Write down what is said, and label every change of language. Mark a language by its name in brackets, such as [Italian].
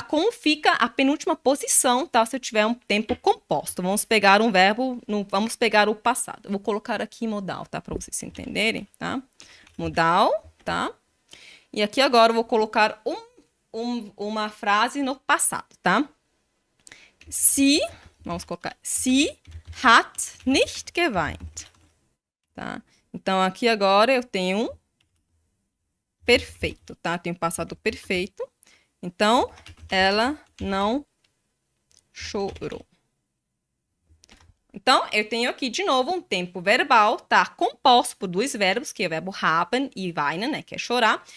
[Portuguese] Como fica a penúltima posição, tá? Se eu tiver um tempo composto. Vamos pegar um verbo, vamos pegar o passado. Eu vou colocar aqui modal, tá? Para vocês entenderem, tá? Modal, tá? E aqui agora eu vou colocar uma frase no passado, tá? Vamos colocar, [German] sie hat nicht geweint, [Portuguese] tá? Então, aqui agora eu tenho um perfeito, tá? Tenho passado perfeito. Então, ela não chorou. Então, eu tenho aqui de novo um tempo verbal, tá? Composto por dois verbos, que é o verbo haben e weinen, né? Que é chorar.